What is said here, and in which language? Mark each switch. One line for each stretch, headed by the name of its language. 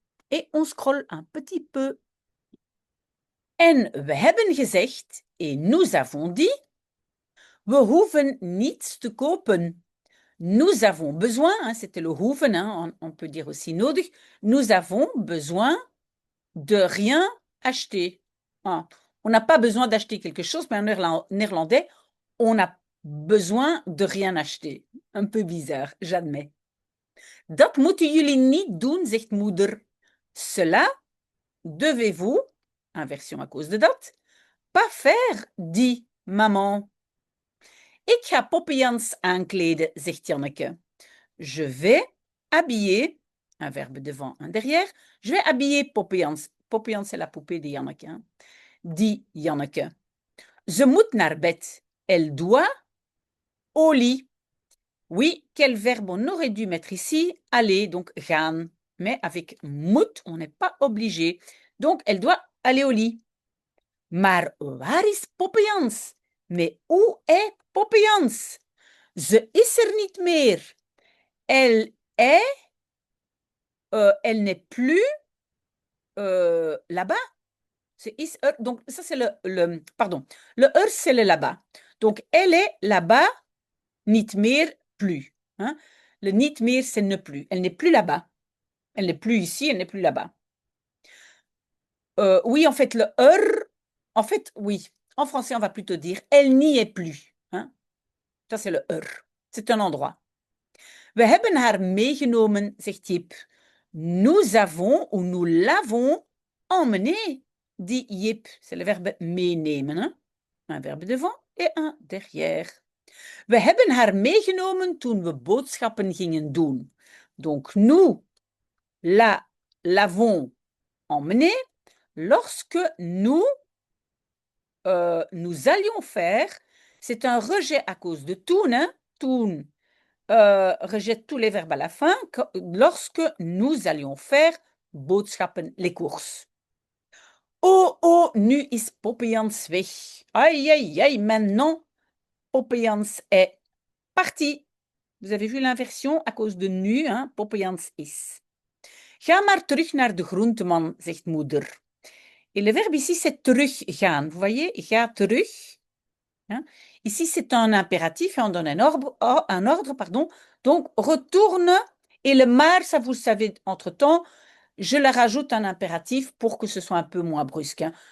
French: Et on scrolle un petit peu.
Dutch: En we hebben gezegd,
French: et nous avons dit,
Dutch: we hoeven niets te kopen.
French: Nous avons besoin, hein, c'était le hoeven, hein, on peut dire aussi nodig, nous avons besoin de rien acheter. Hein. On n'a pas besoin d'acheter quelque chose, mais en néerlandais, on a besoin de rien acheter. Un peu bizarre, j'admets.
Dutch: Dat moeten jullie niet doen, zegt moeder.
French: Cela devez-vous, inversion à cause de dat. Pas faire, dit maman.
Dutch: Ik ga Poppy Jans aankleden, zegt Janneke.
French: Je vais habiller, un verbe devant, un derrière. Je vais habiller Poppy Jans. Poppy Jans, c'est la poupée de Janneke, hein, dit Janneke.
Dutch: Ze moet naar bed.
French: Elle doit au lit. Oui, quel verbe on aurait dû mettre ici? Aller, donc gaan. Mais avec moet, on n'est pas obligé. Donc, elle doit aller au lit.
Dutch: Maar waar is Poppy Jans?
French: Mais où est Poppy Jans?
Dutch: Ze is er niet meer.
French: Elle est, elle n'est plus là-bas. C'est is er. Donc, ça, c'est pardon. Le er, c'est le là-bas. Donc, elle est là-bas,
Dutch: niet meer,
French: plus. Hein? Le
Dutch: niet meer,
French: c'est ne plus. Elle n'est plus là-bas. Elle n'est plus ici, elle n'est plus là-bas. Oui, en fait, le en fait, oui. En français, on va plutôt dire elle n'y est plus. Hein? Ça, c'est le C'est un endroit.
Dutch: We hebben haar meegenomen, zegt Jip.
French: Nous avons ou nous l'avons emmené, dit Jip. C'est le verbe meenemen. Hein? Un verbe devant et un derrière.
Dutch: We hebben haar meegenomen toen we boodschappen gingen doen.
French: Donc, nous l'avons emmenée lorsque nous allions faire. C'est un rejet à cause de toen. Hein? Toen rejette tous les verbes à la fin. Lorsque nous allions faire boodschappen, les courses.
Dutch: Oh, oh, nu is Poppy Jans weg.
French: Aïe, aïe, aïe, maintenant, Poppy Jans est parti. Vous avez vu l'inversion à cause de nu, hein?
Dutch: Poppy Jans is. Ga maar terug naar de groenteman, zegt moeder.
French: Et le verbe ici, c'est teruggaan. Vous voyez,
Dutch: ga terug.
French: Hein? Ici, c'est un impératif et on donne un ordre, pardon. Donc, retourne. Et le maar, ça vous le savez entre-temps, je le rajoute un impératif pour que ce soit un peu moins brusque. Hein.